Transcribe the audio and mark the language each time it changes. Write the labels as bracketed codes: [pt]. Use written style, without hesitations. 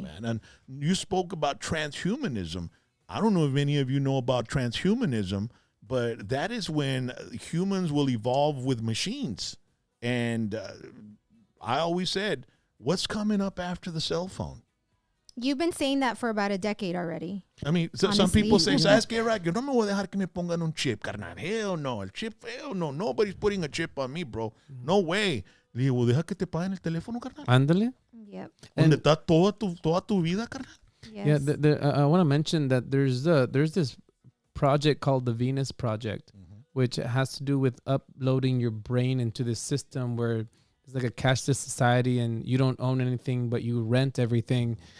[en] man. And you spoke about transhumanism. I don't know if any of you know about transhumanism, but that is when humans will evolve with machines. And I always said, what's coming up after the cell phone? You've been saying that for about a decade already. I mean, some Honestly, people say, yeah. [es] ¿sabes qué, Rock? Yo no me voy a dejar que me pongan un chip, carnal. [en] Hell no. [es] El chip, [en] hell no. Nobody's putting a chip on me, bro. No way. [es] Le digo, deja que te paguen el teléfono, carnal. Ándale. [en] Yep. [es] Donde está toda tu vida, carnal. [en] Yes. Yeah, I want to mention that there's this project called the Venus Project, which has to do with uploading your brain into this system where it's like a cashless society and you don't own anything, but you rent everything.